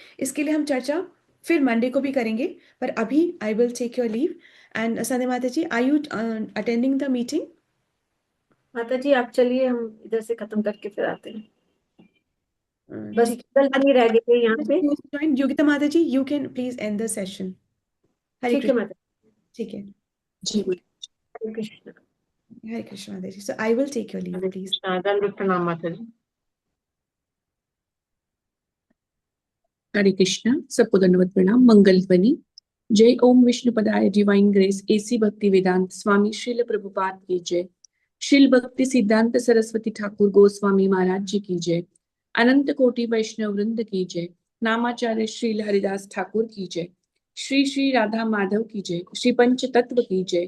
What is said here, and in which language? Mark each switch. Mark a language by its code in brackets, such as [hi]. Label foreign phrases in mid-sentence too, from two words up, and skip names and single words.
[hi] इसके लिए हम चर्चा फिर मंडे को भी करेंगे, पर अभी [en] I will take your leave. एंड संध्या [hi] माता जी, [en] are you attending the meeting? [hi] माता जी, आप चलिए, हम इधर से खत्म करके फिर आते हैं। बस ठीक कल नहीं रह गए थे यहाँ पे। है। योगिता माता जी, [en] you can please end the session. हरे [hi] ठीक है कृष्ण। माता ठीक है। जी जी, हरे कृष्ण। हरे कृष्ण माता जी, [en] so I will take your leave [hi] हरे प्लीज। कृष्ण, दंड प्रणाम माता जी। हरे कृष्णा, सबको दंडवत प्रणाम। मंगल ध्वनि। जय ओम विष्णुपदाय [en] Divine Grace [hi] एसी भक्ति वेदांत स्वामी श्रील प्रभुपाद की जय। श्रील भक्ति सिद्धांत सरस्वती ठाकुर गोस्वामी महाराज जी की जय। अनंत कोटि वैष्णव वृंद की जय। नामाचार्य श्रील हरिदास ठाकुर की जय। श्री श्री राधा माधव की जय। श्री पंच तत्व की जय।